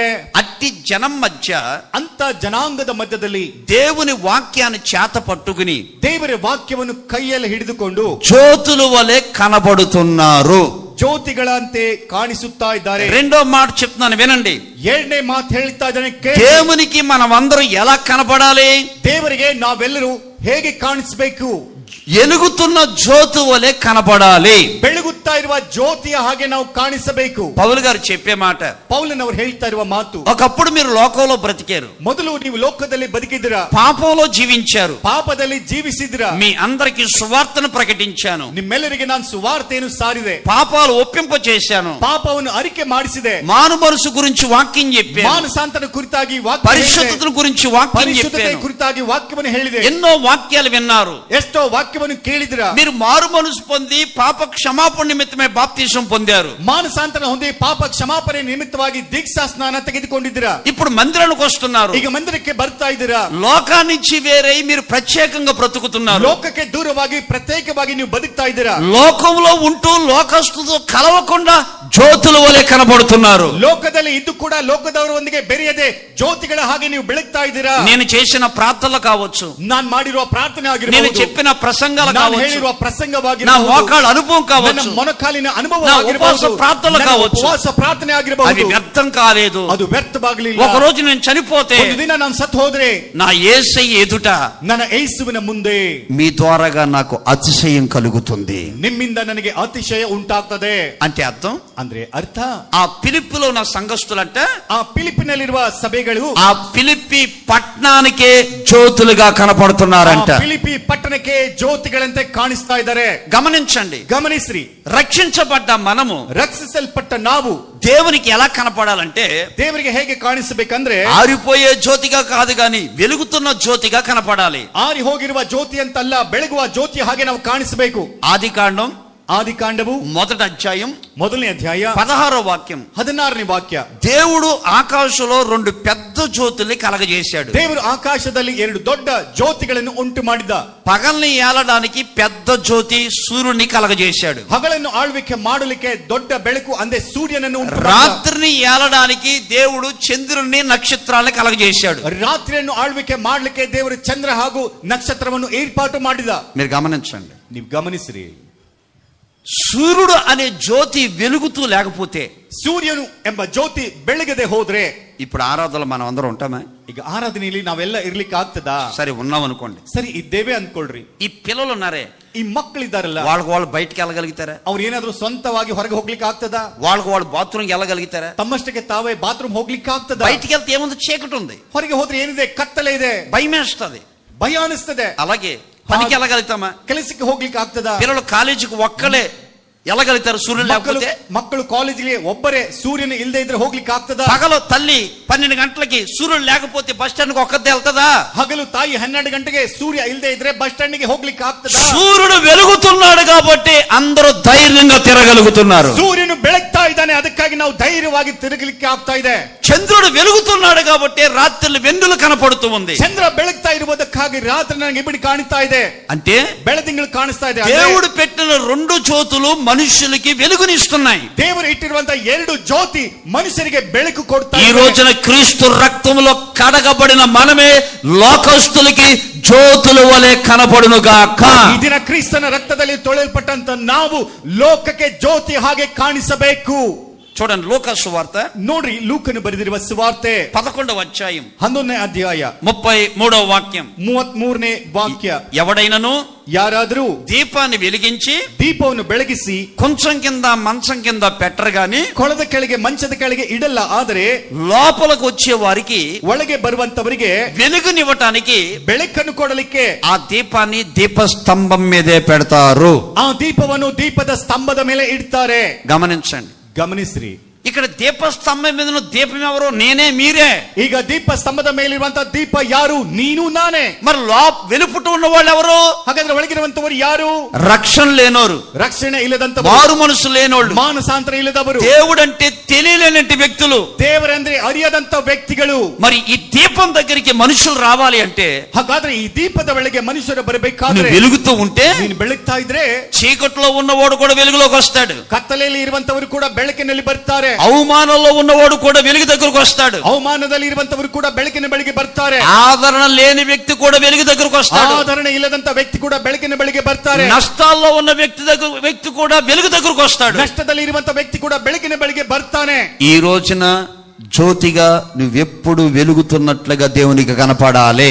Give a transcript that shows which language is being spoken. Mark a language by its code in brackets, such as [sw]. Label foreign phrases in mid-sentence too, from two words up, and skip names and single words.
[te] అట్టి జనం మధ్య, [kn] ಅಂತ ಜನಾಂಗದ ಮಧ್ಯದಲ್ಲಿ [te] దేవుని వాక్యాన్ని చేత పట్టుకుని [kn] ದೇವರ ವಾಕ್ಯವನ್ನು ಕೈಯಲ್ಲಿ ಹಿಡಿದುಕೊಂಡು [te] జ్యోతుల వలె కనబడుతున్నారు. [kn] ಜ್ಯೋತಿಗಳಂತೆ ಕಾಣಿಸುತ್ತಾ ಇದ್ದಾರೆ. [te] రెండో మాట చెప్తున్నాను, వినండి. [kn] ಎರಡನೇ ಮಾತು ಹೇಳ್ತಾ ಇದ್ದಾನೆ, ಕೇಳಿ. [te] దేవునికి మనమందరం ఎలా కనపడాలి? [kn] ದೇವರಿಗೆ ನಾವೆಲ್ಲರೂ ಹೇಗೆ ಕಾಣಿಸಬೇಕು? [te] ఎలుగుతున్న జ్యోతి వలె కనపడాలి. [kn] ಬೆಳಗುತ್ತಾ ಇರುವ ಜ್ಯೋತಿಯ ಹಾಗೆ ನಾವು ಕಾಣಿಸಬೇಕು. [te] పౌలు గారు చెప్పే మాట, [kn] ಪೌಲನವರು ಹೇಳ್ತಾ ಇರುವ ಮಾತು, [te] ఒకప్పుడు మీరు లోకంలో బ్రతికారు, [kn] ಮೊದಲು ನೀವು ಲೋಕದಲ್ಲಿ ಬದುಕಿದ್ದೀರಾ, [te] పాపంలో జీవించారు, [kn] ಪಾಪದಲ್ಲಿ ಜೀವಿಸಿದ್ದೀರಾ. [te] మీ అందరికి సువార్తను ప్రకటించాను, [kn] ನಿಮ್ಮೆಲ್ಲರಿಗೆ ನಾನು ಸುವಾರ್ತೆಯನ್ನು ಸಾರಿದೆ, [te] పాపాలు ఒప్పింప చేశాను, [kn] ಪಾಪವನ್ನು ಅರಿಕೆ ಮಾಡಿಸಿದೆ, [te] మారు మనసు గురించి వాక్యం చెప్పాను, [kn] ಮಾನಸಾಂತರ ಕುರಿತಾಗಿ ವಾಕ್ಯ [te] పరిశుద్ధత గురించి వాక్యం [kn] ಪರಿಶುದ್ಧತೆ [te] చెప్పాను, [kn] ಕುರಿತಾಗಿ ವಾಕ್ಯವನ್ನು ಹೇಳಿದೆ. [te] ఎన్నో వాక్యాలు విన్నారు. [kn] ಎಷ್ಟೋ ವಾಕ್ಯವನ್ನು ಕೇಳಿದಿರಾ. [te] మీరు మారు మనసు పొంది పాప క్షమాపణ నిమిత్తమే బాప్తిసం పొందారు. [kn] ಮಾನಸಾಂತರ ಹೊಂದಿ ಪಾಪ ಕ್ಷಮಾಪಣೆ ನಿಮಿತ್ತವಾಗಿ ದೀಕ್ಷಾ ಸ್ನಾನ ತೆಗೆದುಕೊಂಡಿದ್ದೀರಾ. [te] ఇప్పుడు మందిరానికి వస్తున్నారు, [kn] ಈಗ ಮಂದಿರಕ್ಕೆ ಬರ್ತಾ ಇದ್ದೀರಾ. [te] లోకాన్నించి వేరే మీరు ప్రత్యేకంగా బ్రతుకుతున్నారు. [kn] ಲೋಕಕ್ಕೆ ದೂರವಾಗಿ ಪ್ರತ್ಯೇಕವಾಗಿ ನೀವು ಬದುಕ್ತಾ ಇದ್ದೀರಾ. [te] లోకంలో ఉంటూ లోకస్తుతో కలవకుండా జ్యోతుల వలె కనబడుతున్నారు. [kn] ಲೋಕದಲ್ಲಿ ಇದ್ದು ಕೂಡ ಲೋಕದವರೊಂದಿಗೆ ಬೆರೆಯದೆ ಜ್ಯೋತಿಗಳ ಹಾಗೆ ನೀವು ಬೆಳಗ್ತಾ ಇದ್ದೀರಾ. [te] నేను చేసిన ప్రార్థనలు కావచ్చు, [kn] ನಾನು ಮಾಡಿರುವ ಪ್ರಾರ್ಥನೆ [te] నేను [kn] ಆಗಿರಬಹುದು, [te] చెప్పిన ప్రసంగాలు [kn] ನಾನು [te] కావచ్చు, [kn] ಹೇಳಿರುವ [te] నా [kn] ಪ್ರಸಂಗವಾಗಿರಬಹುದು, [te] మోకాళ్ళ అనుభవం [kn] ನನ್ನ [te] కావచ్చు, [kn] ಮೊಣಕಾಲಿನ ಅನುಭವ [te] నా [kn] ಆಗಿರಬಹುದು, [te] ఉపవాಸ ప్రార్థనలు [kn] ನನ್ನ [te] కావచ్చు, [kn] ಉಪವಾಸ ಪ್ರಾರ್ಥನೆ [te] అవి [kn] ಆಗಿರಬಹುದು. [te] వ్యర్థం కాలేదు. [kn] ಅದು ವ್ಯರ್ಥವಾಗಲಿಲ್ಲ. [te] ఒక రోజు నేను చనిపోతే [kn] ಒಂದು ದಿನ ನಾನು ಸತ್ತು ಹೋದ್ರೆ [te] నా యేసయ్య ఎదుట [kn] ನನ್ನ ಯೇಸುವಿನ ಮುಂದೆ [te] మీ ద్వారాగా నాకు అతిశయం కలుగుతుంది. [kn] ನಿಮ್ಮಿಂದ ನನಗೆ ಅತಿಶಯ ಉಂಟಾಗ್ತದೆ. [te] అంటే అర్థం, [kn] ಅಂದ್ರೆ ಅರ್ಥ, [te] ఆ పిలిప్పిలో ఉన్న సంఘస్థులంట [kn] ಆ ಫಿಲಿಪಿನಲ್ಲಿರುವ ಸಭೆಗಳು [te] ఆ పిలిప్పి పట్టణానికే జ్యోతులుగా కనపడుతున్నారంట. [kn] ಆ ಫಿಲಿಪಿ ಪಟ್ಟಣಕ್ಕೆ ಜ್ಯೋತಿಗಳಂತೆ ಕಾಣಿಸ್ತಾ ಇದ್ದಾರೆ. [te] గమనించండి, [kn] ಗಮನಿಸ್ರಿ, [te] రక్షించబడ్డ మనము [kn] ರಕ್ಷಿಸಲ್ಪಟ್ಟ ನಾವು [te] దేవునికి ఎలా కనపడాలంటే [kn] ದೇವರಿಗೆ ಹೇಗೆ ಕಾಣಿಸಬೇಕಂದ್ರೆ [te] ఆరిపోయే జ్యోతిగా కాదు గాని వెలుగుతున్న జ్యోతిగా కనపడాలి. [kn] ಆರಿ ಹೋಗಿರುವ ಜ್ಯೋತಿ ಅಂತಲ್ಲ, ಬೆಳಗುವ ಜ್ಯೋತಿ ಹಾಗೆ ನಾವು ಕಾಣಿಸಬೇಕು. [te] ఆదికాండం [kn] ಆದಿಕಾಂಡವು [te] 1వ అధ్యాయం [kn] 1ನೇ ಅಧ್ಯಾಯ [te] 16వ వాక్యం. [kn] 16ನೇ ವಾಕ್ಯ. [te] దేవుడు ఆకాశంలో 2 పెద్ద జ్యోతుల్ని కలగజేశాడు. [kn] ದೇವರು ಆಕಾಶದಲ್ಲಿ 2 ದೊಡ್ಡ ಜ್ಯೋತಿಗಳನ್ನು ಉಂಟು ಮಾಡಿದ. [te] పగల్ని ఏలడానికి పెద్ద జ్యోతి సూర్యుని కలగజేశాడు. [kn] ಹಗಲನ್ನು ಆಳ್ವಿಕೆ ಮಾಡಲಿಕ್ಕೆ ದೊಡ್ಡ ಬೆಳಕು ಅಂದ್ರೆ ಸೂರ್ಯನನ್ನು ಉಂಟು ಮಾಡಿದ. [te] రాత్రిని ఏలడానికి దేవుడు చంద్రుని నక్షత్రాలను కలగజేశాడు. [kn] ರಾತ್ರಿಯನ್ನು ಆಳ್ವಿಕೆ ಮಾಡಲಿಕ್ಕೆ ದೇವರು ಚಂದ್ರ ಹಾಗೂ ನಕ್ಷತ್ರವನ್ನು ಏರ್ಪಾಟು ಮಾಡಿದ. [te] మీరు గమనించండి, [kn] ನೀವು ಗಮನಿಸಿರಿ, [te] సూర్యుడు అనే జ్యోతి వెలుగుతూ లేకపోతే, [kn] ಸೂರ್ಯನು ಎಂಬ ಜ್ಯೋತಿ ಬೆಳಗದೆ ಹೋದ್ರೆ, [te] ఇప్పుడు ఆరాధనలో మనం అందరం ఉంటామా? [kn] ಈಗ ಆರಾಧನೆಯಲ್ಲಿ ನಾವೆಲ್ಲ ಇರ್ಲಿಕ್ಕೆ ಆಗ್ತದಾ? [te] సరే ఉన్నాం అనుకోండి. [kn] ಸರಿ ಇದ್ದೇವೆ ಅಂದ್ಕೊಳ್ರಿ. [te] ఈ పిల్లలు ఉన్నారే, [kn] ಈ ಮಕ್ಕಳಿದ್ದಾರಲ್ಲ, [te] వాళ్ళు బయటికి వెళ్ళగలుగుతారా? [kn] ಅವ್ರು ಏನಾದ್ರೂ ಸ್ವಂತವಾಗಿ ಹೊರಗೆ ಹೋಗ್ಲಿಕ್ಕೆ ಆಗ್ತದಾ? [te] వాళ్ళు బాత్రూమ్కి వెళ్ళగలుగుతారా? [kn] ತಮ್ಮಷ್ಟಕ್ಕೆ ತಾವೇ ಬಾತ್ರೂಮ್ ಹೋಗ್ಲಿಕ್ಕೆ ಆಗ್ತದಾ? [te] బయటికి వెళ్తే ఏముంది? చీకటి ఉంది, [kn] ಹೊರಗೆ ಹೋದ್ರೆ ಏನಿದೆ? ಕತ್ತಲೆ ಇದೆ, [te] భయమేస్తుంది. [kn] ಭಯ ಅನಿಸ್ತದೆ. [te] అలాగే పనికి వెళ్ళగలుగుతామా? [kn] ಕೆಲಸಕ್ಕೆ ಹೋಗ್ಲಿಕ್ಕೆ ಆಗ್ತದಾ? [te] పిల్లలు కాలేజీకి ఒక్కలే వెళ్ళగలుగుతారు సూర్యుడు లేకపోతే? [kn] ಮಕ್ಕಳು ಕಾಲೇಜಿಗೆ ಒಬ್ಬರೇ ಸೂರ್ಯನ ಇಲ್ಲದೆ ಇದ್ರೆ ಹೋಗ್ಲಿಕ್ಕೆ ಆಗ್ತದಾ? [te] పగలు తల్లి 12 గంటలకి సూర్యుడు లేకపోతే [en] bus stand [te] కి ఒక్కదే వెళ్తదా? [kn] ಹಗಲು ತಾಯಿ 12 ಗಂಟೆಗೆ ಸೂರ್ಯ ಇಲ್ಲದೆ ಇದ್ರೆ [en] bus stand [kn] ಗೆ ಹೋಗ್ಲಿಕ್ಕೆ ಆಗ್ತದಾ? [te] సూర్యుడు వెలుగుతున్నాడు కాబట్టి అందరూ ధైర్యంగా తిరగలుగుతున్నారు. [kn] ಸೂರ್ಯನು ಬೆಳಗ್ತಾ ಇದ್ದಾನೆ, ಅದಕ್ಕಾಗಿ ನಾವು ಧೈರ್ಯವಾಗಿ ತಿರುಗಲಿಕ್ಕೆ ಆಗ್ತಾ ಇದೆ. [te] చంద్రుడు వెలుగుతున్నాడు కాబట్టి రాత్రులు వెన్నులు కనపడుతూ ఉంది. [kn] ಚಂದ್ರ ಬೆಳಗ್ತಾ ಇರುವುದಕ್ಕಾಗಿ ರಾತ್ರಿ ನನಗೆ ಇಬ್ಬಡಿ ಕಾಣ್ತಾ ಇದೆ, [te] అంటే [kn] ಬೆಳದಿಂಗಳು ಕಾಣಿಸ್ತಾ ಇದೆ. [te] దేవుడు పెట్టిన 2 జ్యోతులు మనుషులకి వెలుగునిస్తున్నాయి. [kn] ದೇವರು ಇಟ್ಟಿರುವಂತ 2 ಜ್ಯೋತಿ ಮನುಷ್ಯರಿಗೆ ಬೆಳಕು ಕೊಡ್ತಾ [te] ఈ [kn] ಇದೆ. [te] రోజున క్రీస్తు రక్తంలో కడగబడిన మనమే లోకస్తులకి జ్యోతుల వలె కనపడును గాక. [kn] ಈ ದಿನ ಕ್ರಿಸ್ತನ ರಕ್ತದಲ್ಲಿ ತೊಳೆಯಲ್ಪಟ್ಟಂತ ನಾವು ಲೋಕಕ್ಕೆ ಜ್ಯೋತಿ ಹಾಗೆ ಕಾಣಿಸಬೇಕು. [te] చూడండి లూకా సువార్త [kn] ನೋಡ್ರಿ, ಲೂಕನು ಬರೆದಿರುವ ಸುವಾರ್ತೆ [te] 11వ అధ్యాయం [kn] 11ನೇ ಅಧ್ಯಾಯ [te] 33వ వాక్యం. [kn] 33ನೇ ವಾಕ್ಯ. [te] ఎవడైనను [kn] ಯಾರಾದರೂ [te] దీపాన్ని వెలిగించి [kn] ದೀಪವನ್ನು ಬೆಳಗಿಸಿ [te] కొంచెం కింద మంచం కింద పెట్టరు గాని [kn] ಕೊಳದ ಕೆಳಗೆ ಮಂಚದ ಕೆಳಗೆ ಇಡಲ್ಲ, ಆದರೆ [te] లోపలకు వచ్చే వారికి [kn] ಒಳಗೆ ಬರುವಂತವರಿಗೆ [te] వెలుగునివ్వటానికి [kn] ಬೆಳಕನ್ನು ಕೊಡಲಿಕ್ಕೆ [te] ఆ దీపాన్ని దీపస్తంభం మీదే పెడతారు. [kn] ಆ ದೀಪವನ್ನು ದೀಪದ ಸ್ತಂಭದ ಮೇಲೆ ಇಡ್ತಾರೆ. [te] గమనించండి, [kn] ಗಮನಿಸ್ರಿ, [te] ఇక్కడ దీపస్తంభం మీద ఉన్న దీపం ఎవరు? నేనే, మీరే. [kn] ಈಗ ದೀಪ ಸ್ತಂಭದ ಮೇಲಿರುವಂತ ದೀಪ ಯಾರು? ನೀನು ನಾನೇ. [te] మరి వెలుపుట ఉన్న వాళ్ళు ఎవరు? [kn] ಹಾಗಾದ್ರೆ ಒಳಗಿರುವಂತವರು ಯಾರು? [te] రక్షణ లేనోరు, [kn] ರಕ್ಷಣೆ ಇಲ್ಲದಂತವರು, [te] మారు మనసు లేనోళ్ళు, [kn] ಮಾನಸಾಂತರ ಇಲ್ಲದವರು, [te] దేవుడు అంటే తెలియలేనటి వ్యక్తులు, [kn] ದೇವರಂದ್ರೆ ಅರಿಯದಂತ ವ್ಯಕ್ತಿಗಳು. [te] మరి ఈ దీపం దగ్గరికి మనుషులు రావాలి అంటే, [kn] ಹಾಗಾದ್ರೆ ಈ ದೀಪದ ಒಳಗೆ ಮನುಷ್ಯರು ಬರಬೇಕಾದ್ರೆ [te] నువ్వు వెలుగుతూ ఉంటే [kn] ನೀನು ಬೆಳಗ್ತಾ ಇದ್ರೆ [te] చీకట్లో ఉన్నవాడు కూడా వెలుగులోకి వస్తాడు, [kn] ಕತ್ತಲೆಯಲ್ಲಿ ಇರುವಂತವರು ಕೂಡ ಬೆಳಕಿನಲ್ಲಿ ಬರ್ತಾರೆ, [te] అవమానంలో ఉన్నవాడు కూడా వెలుగు దగ్గరకు వస్తాడు, [kn] ಅವಮಾನದಲ್ಲಿ ಇರುವಂತವರು ಕೂಡ ಬೆಳಕಿನ ಬಳಿಗೆ ಬರ್ತಾರೆ, [te] ఆదరణ లేని వ్యక్తి కూడా వెలుగు దగ్గరకు వస్తాడు, [kn] ಆಧರಣೆ ಇಲ್ಲದಂತ ವ್ಯಕ್ತಿ ಕೂಡ ಬೆಳಕಿನ ಬಳಿಗೆ ಬರ್ತಾರೆ, [te] నష్టాల్లో ఉన్న వ్యక్తి కూడా వెలుగు దగ్గరకు వస్తాడు, [kn] ನಷ್ಟದಲ್ಲಿ ಇರುವಂತ ವ್ಯಕ್ತಿ ಕೂಡ ಬೆಳಕಿನ ಬಳಿಗೆ ಬರ್ತಾನೆ. [te] ఈ రోజున జ్యోతిగా నువ్వెప్పుడు వెలుగుతున్నట్లుగా దేవునికి కనపడాలి.